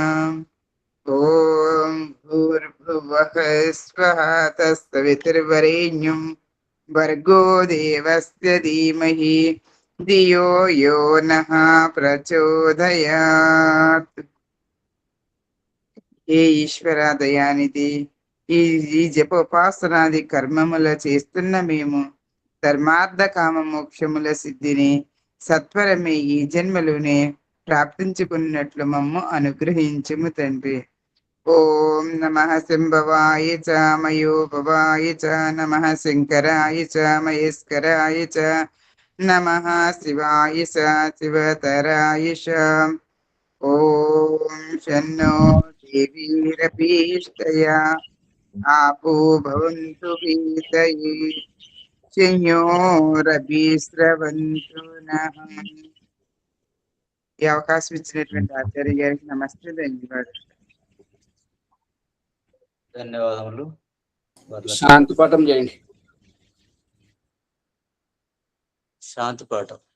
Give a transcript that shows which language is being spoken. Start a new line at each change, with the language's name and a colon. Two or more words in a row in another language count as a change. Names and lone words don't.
Sanskrit: ॐ भूर्भुवः स्वः तत्सवितुर्वरेण्यं भर्गो देवस्य धीमहि धियो यो नः प्रचोदयात्।
Telugu: ఏ ఈశ్వర దయానిధి, ఈ జపోపాసనాది కర్మముల చేస్తున్న మేము ధర్మార్థ కామ మోక్షముల సిద్ధిని సత్వరమే ఈ జన్మలోనే ప్రాప్తించుకున్నట్లు మమ్ము అనుగ్రహించుము తండ్రి.
Sanskrit: ఓం నమః శంభవాయ చ మయోభవాయ చ నమః శంకరాయ చ మహేశ్వరాయ చ నమః శివాయ చ శివతరాయ చ. ఓం శన్నో దేవీరభీష్టయా आपो भवन्तु पीतये శంయోరభిస్రవంతు నః.
Telugu: ఈ అవకాశం ఇచ్చినటువంటి ఆచార్య గారికి నమస్తే, ధన్యవాదాలు. ధన్యవాదములు. శాంతి పాఠం చేయండి. శాంతి పాఠం.